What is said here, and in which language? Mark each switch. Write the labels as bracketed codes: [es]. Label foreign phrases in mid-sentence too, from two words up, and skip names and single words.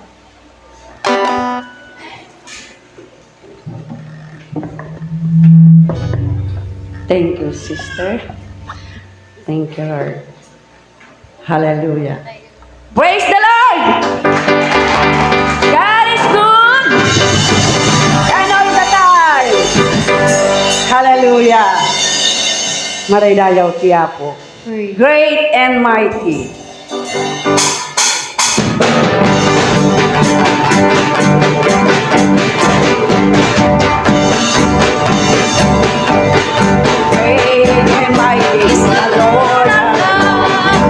[en] Thank you, sister. Thank you, Lord. Hallelujah. Praise the Lord! God is good! And all the time! Hallelujah! [ilo] Maray dayaw tiyapo. [en] Great and mighty. Great and mighty is the Lord our God.